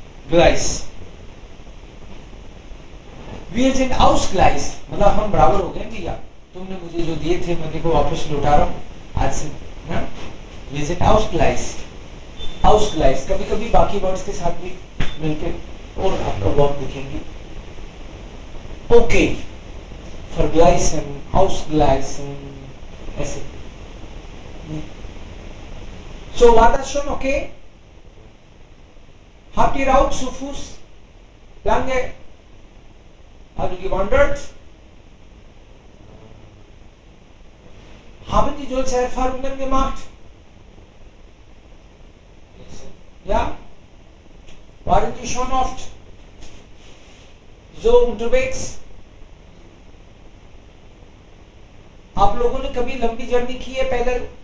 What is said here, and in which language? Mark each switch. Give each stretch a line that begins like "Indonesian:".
Hindi: ग्लाइस we are in आउसग्लाइस, मतलब हम बराबर हो गए भैया, तुमने मुझे जो दिए थे मैं देखो वापस लौटा रहा हूँ आज से ना। विजिट आउसग्लाइस कभी कभी बाकी वर्ड्स के साथ भी मिलके और आपको वर्ब दिखेंगे। ओके, vergleichen, ausgleichen, ऐसे।
German: So war das schon okay? Habt ihr auch zu Fuß lange also gewandert? Haben die solche Erfahrungen gemacht? Ja? Waren die schon oft so unterwegs?
Hindi: आप लोगों ने कभी लंबी जर्नी की है पैदल?